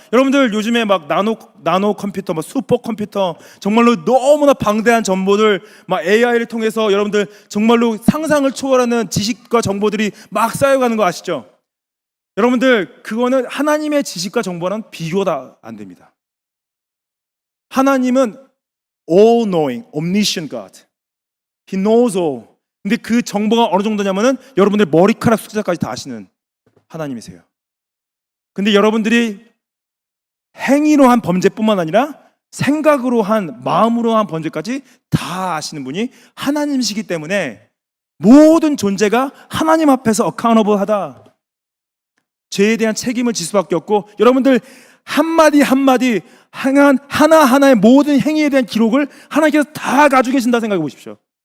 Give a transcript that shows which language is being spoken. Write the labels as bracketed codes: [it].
[ko] 여러분들 요즘에 막 나노 컴퓨터, 막 슈퍼 컴퓨터, 정말로 너무나 방대한 정보들, 막 AI를 통해서 여러분들 정말로 상상을 초월하는 지식과 정보들이 막 쌓여가는 거 아시죠? 여러분들, 그거는 하나님의 지식과 정보는 비교가 안 됩니다. 하나님은 [en] all-knowing, omniscient God. He knows all. [ko] 근데 그 정보가 어느 정도냐면은 여러분들 머리카락 숫자까지 다 아시는 하나님이세요. 근데 여러분들이 행위로 한 범죄뿐만 아니라 생각으로 한, 마음으로 한 범죄까지 다 아시는 분이 하나님이시기 때문에 모든 존재가 하나님 앞에서 어카운터블하다, 죄에 대한 책임을 질 수밖에 없고, 여러분들 한마디 한마디 행한 하나하나의 모든 행위에 대한 기록을 하나님께서 다 가지고 계신다 생각해 보십시오.